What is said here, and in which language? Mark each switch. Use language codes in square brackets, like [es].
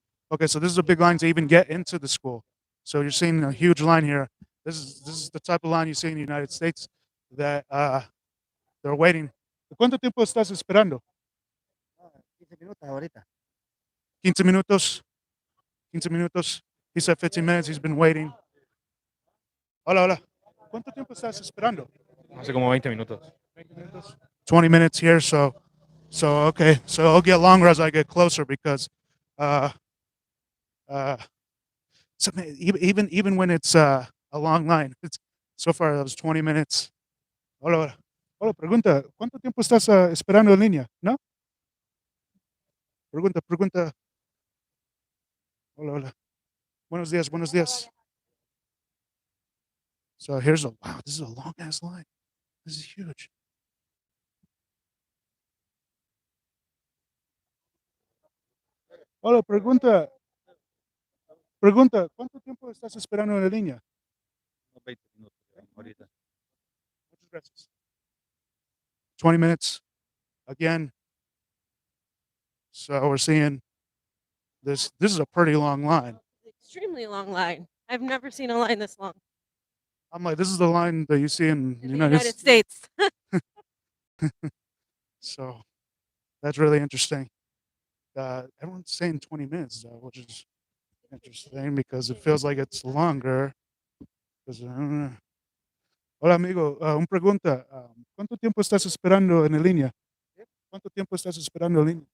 [en] Okay, so this is a big line to even get into the school. So you're seeing a huge line here. This is the type of line you see in the United States that they're waiting. [es] ¿Cuánto tiempo estás esperando? 15 minutos ahorita. 15 minutos. 15 minutos. [en] He said 15 minutes. He's been waiting. [es] Hola, hola. ¿Cuánto tiempo estás esperando? Hace como 20 minutos. [en] 20 minutes here. So okay. So it'll get longer as I get closer because so even when it's a long line, it's so far that was 20 minutes. [es] Hola, hola. Hola, pregunta, ¿cuánto tiempo estás esperando en línea? ¿No? Pregunta. Hola, hola. Buenos días, buenos días. [en] So here's wow, this is a long ass line. This is huge. [es] Hola, pregunta, ¿cuánto tiempo estás esperando en la línea? 20 minutos ahorita. Muchas gracias. [en] 20 minutes again. So we're seeing this is a pretty long line. Extremely long line. I've never seen a line this long I'm like, this is the line that you see in the in the United States. So that's really interesting. Everyone's saying 20 minutes, which is interesting because it feels like it's longer. [es] Hola, amigo. Un pregunta. ¿Cuánto tiempo estás esperando en la línea? ¿Cuánto tiempo estás esperando en línea?